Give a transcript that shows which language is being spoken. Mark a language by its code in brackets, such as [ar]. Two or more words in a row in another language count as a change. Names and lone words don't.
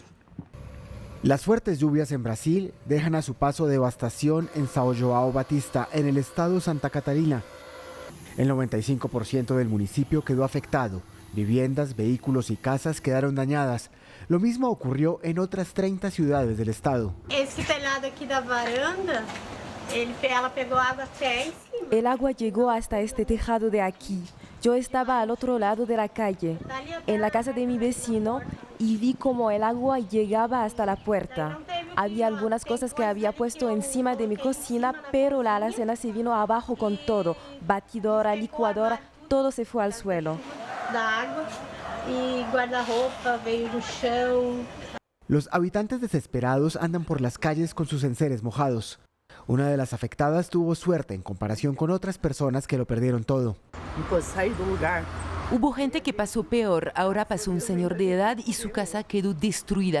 [es] Las fuertes lluvias en Brasil dejan a su paso devastación en São João Batista, en el estado Santa Catarina. El 95% del municipio quedó afectado. Viviendas, vehículos y casas quedaron dañadas. Lo mismo ocurrió en otras 30 ciudades del estado. [pt] Este telado aquí da varanda, ela pegó agua até encima. [es] El agua llegó hasta este tejado de aquí. Yo estaba al otro lado de la calle, en la casa de mi vecino, y vi cómo el agua llegaba hasta la puerta. Había algunas cosas que había puesto encima de mi cocina, pero la alacena se vino abajo con todo. Batidora, licuadora, todo se fue al suelo. [pt] Da água e guarda-roupa veio no chão. [es] Los habitantes desesperados andan por las calles con sus enseres mojados. Una de las afectadas tuvo suerte en comparación con otras personas que lo perdieron todo. Hubo gente que pasó peor. Ahora pasó un señor de edad y su casa quedó destruida.